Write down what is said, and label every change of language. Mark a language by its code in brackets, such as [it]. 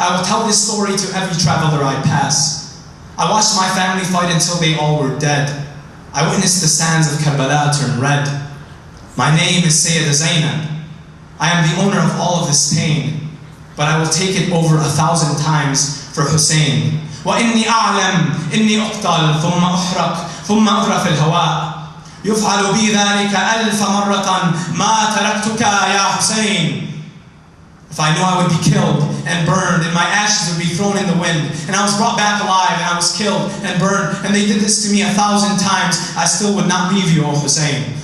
[en] I will tell this story to every traveler I pass. I watched my family fight until they all were dead. I witnessed the sands of Karbala turn red. My name is Sayyida Zainab. I am the owner of all of this pain, but I will take it over 1,000 times for Hussein. [ar] وإني أعلم إني أقتل ثم أحرق ثم أغرق في الهواء يفعل بي ذلك 1000 مرة ما تركتك يا حسين. [en] If I knew I would be killed and burned and my ashes would be thrown in the wind and I was brought back alive and I was killed and burned and they did this to me 1,000 times, I still would not leave you, O Hussein.